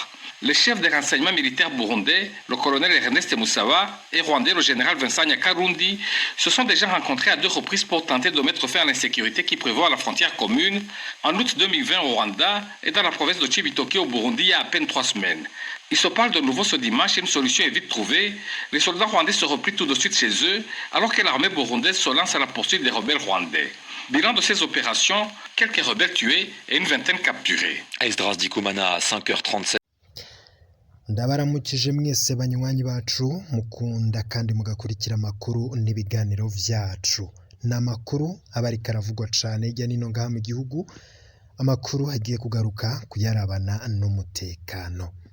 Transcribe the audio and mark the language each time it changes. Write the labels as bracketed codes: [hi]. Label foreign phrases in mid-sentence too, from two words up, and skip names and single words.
[fr] Le chef des renseignements militaires burundais, le colonel Ernest Moussawa, et rwandais, le général Vincent Nyakarundi, se sont déjà rencontrés à 2 reprises pour tenter de mettre fin à l'insécurité qui prévaut à la frontière commune en août 2020 au Rwanda et dans la province de Cibitoke au Burundi il y a à peine 3 semaines. Ils se parlent de nouveau ce dimanche et une solution est vite trouvée. Les soldats rwandais se replient tout de suite chez eux alors que l'armée burundaise se lance à la poursuite des rebelles rwandais. Bilan de ces opérations, quelques rebelles tués et une vingtaine capturés. Esdras Dikoumana à 5h37. [rn] ndabaramukije mwese banywanyi bacu mukunda kandi mugakurikira amakuru n'ibiganiro vyacu n'amakuru abari karavugwa cyane hirya nino ngaha mu gihugu amakuru agiye kugaruka kuyarabana n'umutekano.